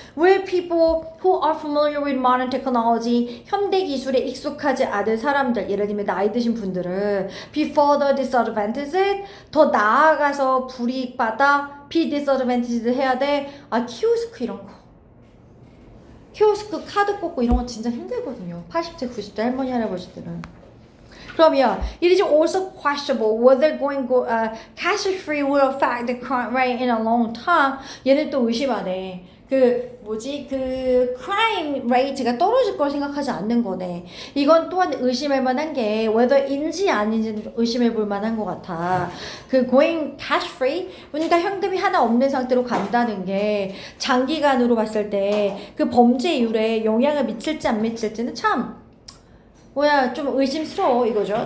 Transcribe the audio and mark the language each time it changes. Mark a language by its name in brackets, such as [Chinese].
[English] Where people who are familiar with modern technology, [Korean] 현대 기술에 익숙하지 않은 사람들, 예를 들면 나이 드신 분들은 [English] be further disadvantaged, [Korean] 더 나아가서 불이익받아, [English] be disadvantaged [Korean] 해야 돼. 키오스크 이런 거. 키오스크 카드 꽂고 이런 거 진짜 힘들거든요. 80대, 90대 할머니, 할아버지들은. 그러면 [English] it is also questionable whether going cash-free will affect the crime rate in a long time. [Korean] 얘는 또 의심하네. 그 crime rate가 떨어질 걸 생각하지 않는 거네. 이건 또한 의심할 만한 게 whether인지 아닌지는 의심해 볼 만한 것 같아. 그 going cash-free 그러니까 현금이 하나 없는 상태로 간다는 게 장기간으로 봤을 때 그 범죄율에 영향을 미칠지 안 미칠지는 참 좀 의심스러워 이거죠.